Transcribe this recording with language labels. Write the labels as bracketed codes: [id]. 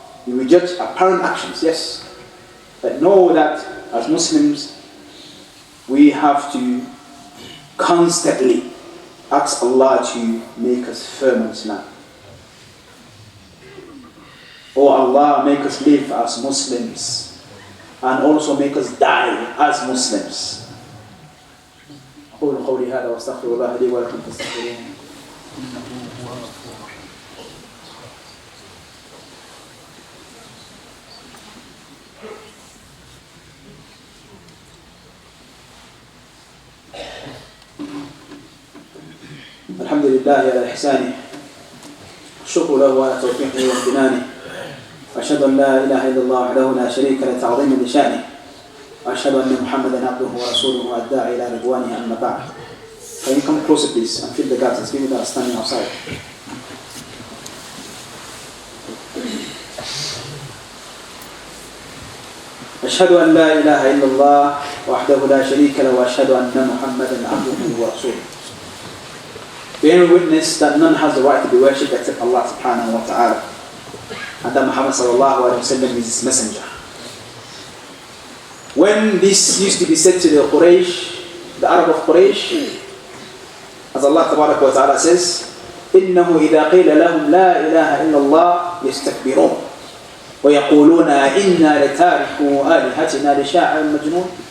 [en] We judge apparent actions, yes, but know that as Muslims we have to constantly ask Allah to make us firm in Islam. Oh Allah, make us live as Muslims and also make us die as Muslims. [ar] أقول قولي هذا وأستغفر الله لي ولكم فاستغفروه. الحمد لله على إحسانه، الشكر له على توفيقه وامتنانه، وأشهد أن لا إله إلا الله وحده لا شريك له تعظيما لشأنه، وأشهد أن محمدا عبده ورسوله والداعي إلى رضوانه. أما بعد. [en] Can you come closer please and fill the gaps as people that are standing outside. [ar] أشهد أن لا إله إلا الله وحده لا شريك له وأشهد أن محمدا عبده ورسوله. [en] Bearing witness that none has the right to be worshipped except Allah subhanahu wa ta'ala, and that Muhammad sallallahu alayhi wa sallam is his messenger. When this used to be said to the Quraysh, the Arab of Quraysh, as Allah tabarak wa ta'ala says, [ar] إِنَّهُ إِذَا قِيلَ لَهُمْ لَا إِلَهَ إِلَّا اللَّهِ يَسْتَكْبِرُونَ وَيَقُولُونَ إِنَّا لَتَارِكُوا آلِهَتِنَا لِشَاعِرٍ مَجْنُونَ.